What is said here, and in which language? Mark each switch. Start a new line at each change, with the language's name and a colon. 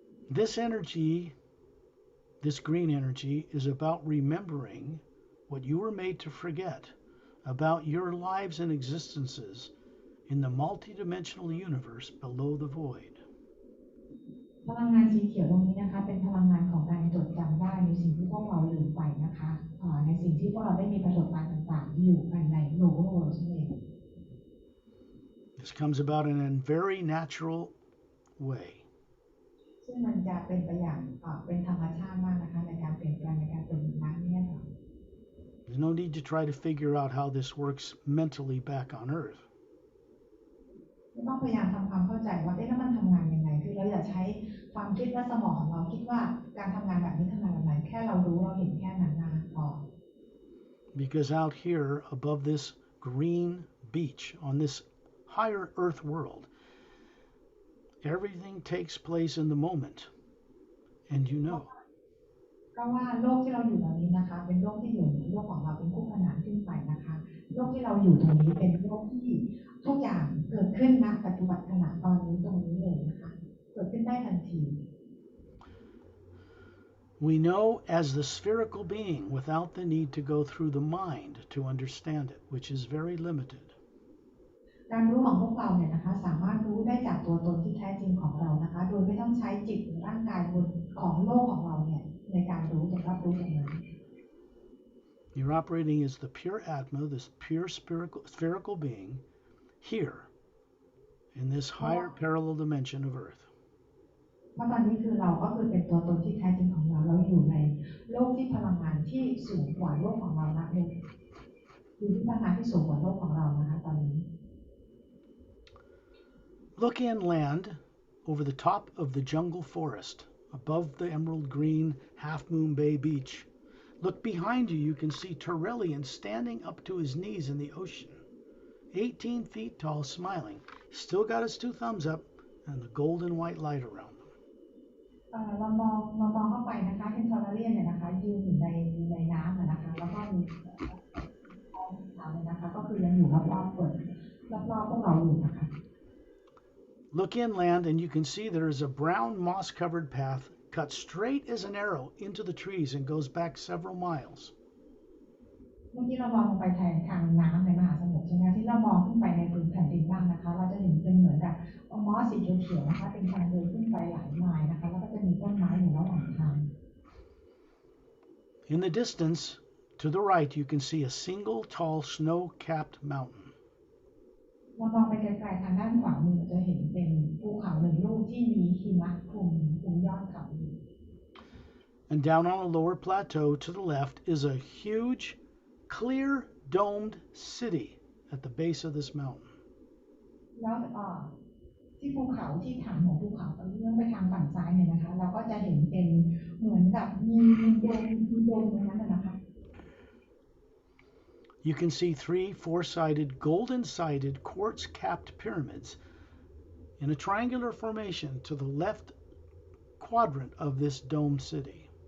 English: This energy, this green energy, is about remembering what you were made to forget about your lives and existences in the multidimensional universe below the void.
Thai: พลังงานสีเขียวตรงนี้นะคะเป็นพลังงานของการจดจำได้ในสิ่งที่พวกเราลืมไปนะคะในสิ่งที่พวกเราได้มีประสบการณ์ต่างๆอยู่ภายในโลกนั่นเอง
English: This comes about in a very natural way.
Thai: ซึ่งมันจะเป็นไปอย่างเป็นธรรมชาติมากนะคะในการเปลี่ยนแปลงในการเปลี่ยนแปลงนี้ค่ะ
English: There's no need to try to figure out how this works mentally back on Earth.
Thai: ไม่ต้องพยายามทำความเข้าใจว่าแล้วมันทำงานยังไงคือเราอย่าใช้ความคิดและสมองของเราคิดว่าการทำงานแบบนี้ทำงานแบบไหนแค่เรารู้เราเห็นแค่นั้นนะพอ
English: Because out here above this green beach on this higher Earth world, everything takes place in the moment, and you know.
Thai: เพราะว่าโลกที่เราอยู่ตรงนี้นะคะเป็นโลกที่อยู่โลกของเราเป็นคู่ขนานขึ้นไปนะคะโลกที่เราอยู่ตรงนี้เป็นโลกที่ทุกอย่างเกิดขึ้นณปัจจุบันขณะตอนนี้ตรงนี้เลยนะคะเกิดขึ้นได้ทันที
English: We know as the spherical being without the need to go through the mind to understand it, which is very limited.
Thai: การรู้ของพวกเราเนี่ยนะคะสามารถรู้ได้จากตัวตนที่แท้จริงของเรานะคะโดยไม่ต้องใช้จิตหรือร่างกายบนของโลกของเราเนี่ยในการรู้จะรับรู้อย่างนั้น
English: You're operating as the pure Atma, this pure spherical being, here in this
Thai: เพราะ
English: higher parallel dimension of Earth.
Thai: เพราะตอนนี้คือเราก็คือเป็นตัวตนที่แท้จริงของเราเราอยู่ในโลกที่พลังงานที่สูงกว่าโลกของเรานะอยู่ที่พลังงานที่สูงกว่าโลกของเรานะคะตอนนี้
English: Look inland over the top of the jungle forest, above the emerald green Half Moon Bay beach. Look behind you, you can see Turellian standing up to his knees in the ocean. 18 feet tall, smiling. Still got his two thumbs up and the golden white light around them.
Thai: เรามองเข้าไปนะคะที่ทอร์เรียนเนี่ยนะคะยืนอยู่ในน้ำนะคะแล้วก็มีท้องขาวเนี่ยนะคะก็คือยังอยู่รอบๆเปิดรอบๆพวกเราอยู่นะคะ
English: Look inland and you can see there is a brown moss-covered path cut straight as an arrow into the trees and goes back several miles.
Thai: เมื่อกี้เรามองลงไปทางน้ำในมหาสมุทรใช่ไหมที่เรามองขึ้นไปในพื้นแผ่นดินบ้างนะคะเราจะเห็นเป็นเหมือนกับมอสสีเขียวๆนะคะเป็นทางเดินขึ้นไปหลายไมล์นะคะแล้วก็จะมีต้นไม้อยู่ระหว่างทาง
English: In the distance, to the right, you can see a single tall snow-capped mountain.
Thai: เรามองไปไกลๆทางด้านขวามือจะเห็นเป็นภูเขาหนึ่งลูกที่มีหิมะคลุมยอดเขาอยู่
English: And down on the lower plateau to the left is a huge, clear, domed city at the base of this mountain.
Thai: แล้วที่ภูเขาที่ฐานของภูเขาตอนเลื่อนไปทางฝั่งซ้ายเนี่ยนะคะเราก็จะเห็นเป็นเหมือนกับมีโดมตรงนั้นนะคะ
English: You can see 3 4-sided, golden-sided, quartz-capped pyramids in a triangular formation to the left quadrant of this domed city.